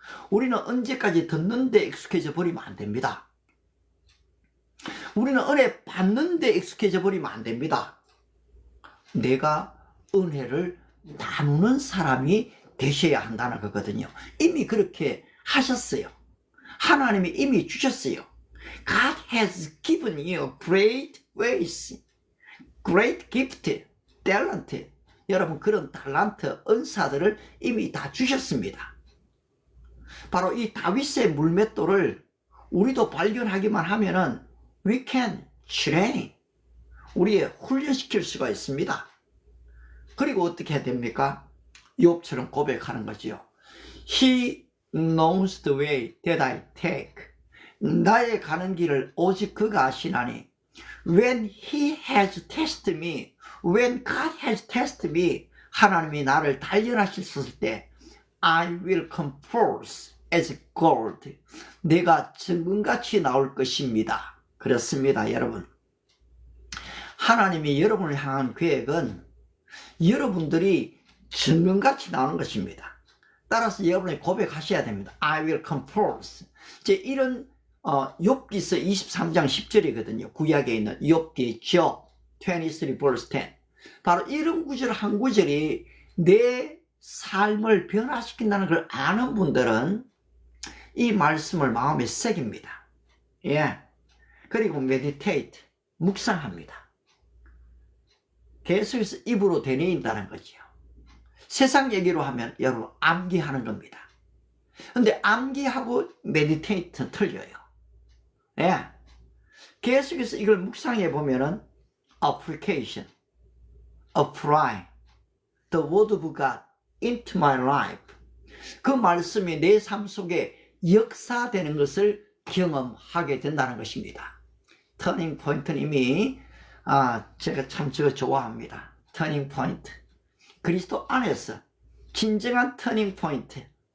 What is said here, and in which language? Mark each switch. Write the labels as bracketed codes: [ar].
[ko] 우리는 언제까지 듣는데 익숙해져 버리면 안 됩니다. 우리는 은혜 받는데 익숙해져 버리면 안 됩니다. 내가 은혜를 나누는 사람이 되셔야 한다는 거거든요. 이미 그렇게 하셨어요. 하나님이 이미 주셨어요. [en] God has given you great ways, great gift, talent. [ko] 여러분 그런 달란트, 은사들을 이미 다 주셨습니다. 바로 이 다윗의 물맷돌을 우리도 발견하기만 하면은 [en] we can train, [ko] 우리의 훈련시킬 수가 있습니다. 그리고 어떻게 해야 됩니까? 욥처럼 고백하는 거지요. [en] He knows the way that I take. [ko] 나의 가는 길을 오직 그가 아시나니. [en] When he has tested me, when God has tested me, [ko] 하나님이 나를 단련하셨을 때 [en] I will come forth as gold. [ko] 내가 정금같이 나올 것입니다. 그렇습니다, 여러분. 하나님이 여러분을 향한 계획은 여러분들이 정금같이 나오는 것입니다. 따라서 여러분이 고백하셔야 됩니다. [en] I will come forth. [ko] 이제 이런 욥기서 23장 10절이거든요. 구약에 있는 욥기 Job 23 verse 10. 바로 이런 구절 한 구절이 내 삶을 변화시킨다는 걸 아는 분들은 이 말씀을 마음에 새깁니다. 예. 그리고 meditate, 묵상합니다. 계속해서 입으로 되뇌인다는 거죠. 세상 얘기로 하면 여러분 암기하는 겁니다. 근데 암기하고 meditate는 틀려요. 예. 계속해서 이걸 묵상해 보면은 [en] application, apply the word of God into my life. [ko] 그 말씀이 내 삶 속에 역사되는 것을 경험하게 된다는 것입니다. 터닝 포인트는 이미 제가 참 저거 좋아합니다. 터닝 포인트. 그리스도 안에서 진정한 터닝 포인트.